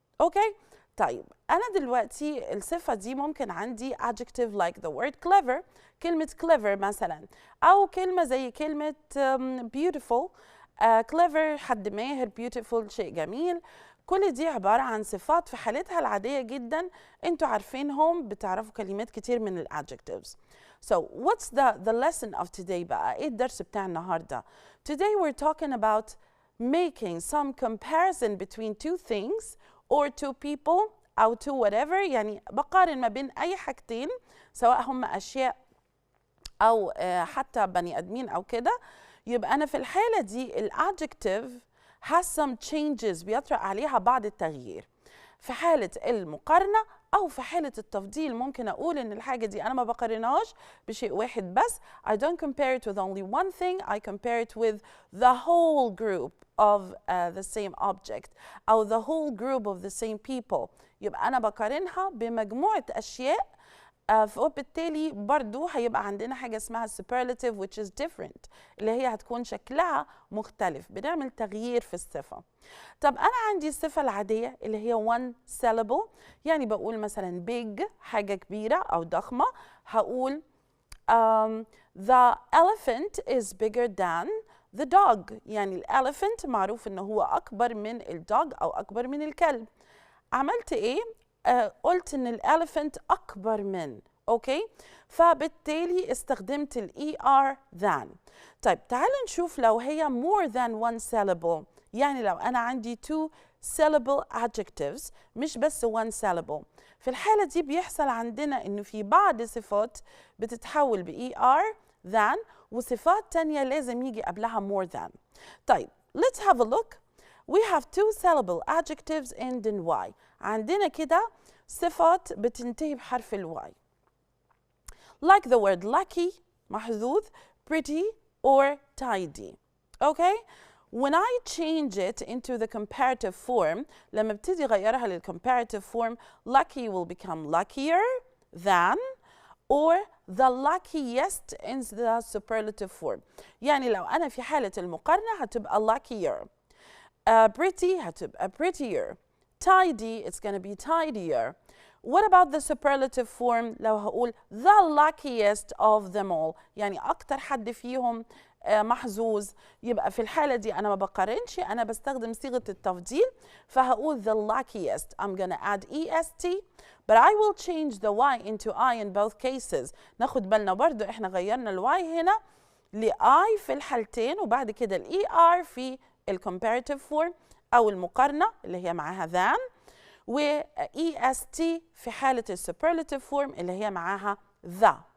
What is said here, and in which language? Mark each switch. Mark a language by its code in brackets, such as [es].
[ar] أوكي؟ طيب أنا دلوقتي الصفة دي ممكن عندي [en] adjective like the word clever، [ar] كلمة clever مثلا، أو كلمة زي كلمة beautiful. clever حد ماهر، beautiful شيء جميل. كل دي عبارة عن صفات في حالتها العادية جدا انتوا عارفينهم، بتعرفوا كلمات كتير من ال adjectives. [en] So what's the lesson of today [ar] بقى؟ ايه الدرس بتاع النهاردة؟ [en] Today we're talking about making some comparison between 2 things or 2 people أو 2 whatever. [ar] يعني بقارن ما بين أي حاجتين سواء هم أشياء أو حتى بني آدمين أو كده. يبقى أنا في الحالة دي ال adjective [en] has some changes، [ar] بيطرأ عليها بعض التغيير. في حالة المقارنة أو في حالة التفضيل ممكن أقول إن الحاجة دي أنا ما بقارنهاش بشيء واحد بس. [en] I don't compare it with only one thing. I compare it with the whole group of the same object أو the whole group of the same people. [ar] يبقى أنا بقارنها بمجموعة أشياء. وبالتالي برضو هيبقى عندنا حاجة اسمها superlative [en] which is different، [ar] اللي هي هتكون شكلها مختلف، بنعمل تغيير في الصفة. طب أنا عندي الصفة العادية اللي هي one syllable، يعني بقول مثلا big حاجة كبيرة أو ضخمة. [en] هقول the elephant is bigger than the dog. [ar] يعني الelephant معروف إنه هو أكبر من الدوج أو أكبر من الكلب. عملت إيه؟ قلت إن الelephant أكبر من، أوكي؟ فبالتالي استخدمت ER than. طيب تعالوا نشوف لو هي more than one syllable، يعني لو أنا عندي 2 syllable adjectives مش بس one syllable. في الحالة دي بيحصل عندنا إنه في بعض صفات بتتحول ER than وصفات تانية لازم يجي قبلها more than. [en] طيب let's have a look. We have 2 syllable adjectives end in Y. [ar] عندنا كده صفات بتنتهي بحرف الواي. [en] Like the word lucky محذوذ، pretty or tidy. Okay? When I change it into the comparative form، [ar] لما ابتدي غيرها للcomparative form، [en] lucky will become luckier than or the luckiest in the superlative form. [ar] يعني لو أنا في حالة المقارنة هتبقى luckier. [en] Pretty هتبقى prettier. Tidy it's going to be tidier. What about the superlative form؟ [ar] لو هقول [en] the luckiest of them all، [ar] يعني أكتر حد فيهم محظوظ. يبقى في الحالة دي أنا ما بقارنش، أنا بستخدم صيغة التفضيل، فهقول [en] the luckiest. I'm gonna add est but I will change the y into I in both cases. [ar] ناخد بالنا برضو احنا غيرنا الواي هنا لI في الحالتين، وبعد كده الER في الcomparative form أو المقارنة اللي هي معاها than، و EST في حالة superlative form اللي هي معاها the.